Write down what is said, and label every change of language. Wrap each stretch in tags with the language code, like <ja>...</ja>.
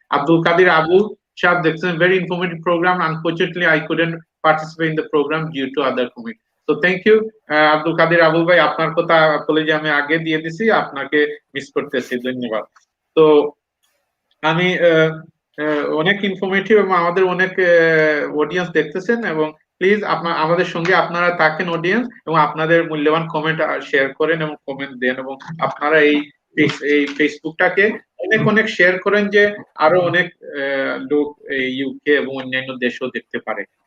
<en>Abdul Kader Abu Saheb</en> <bn>দেখছেন</bn> <en>very informative program. Unfortunately I couldn't participate in the program due to other commitments. So thank you</en> <bn>Abdul কাদের আবুল ভাই, আপনার কথা বলে যে আমি আগে দিয়ে দিছি, আপনাকে মিস করতেছি, ধন্যবাদ। তো আমি অনেক ইনফরমেটিভ এবং আমাদের অনেক অডিয়েন্স দেখতেছেন, এবং প্লিজ আমাদের সঙ্গে আপনারা থাকেন অডিয়েন্স, এবং আপনাদের মূল্যবান কমেন্ট শেয়ার করেন এবং কমেন্ট দেন, এবং আপনারা এই ফেসবুকটাকে অনেক অনেক শেয়ার করেন যে আরো অনেক লোক ইউকে এবং অন্যান্য দেশেও দেখতে পারে।</bn>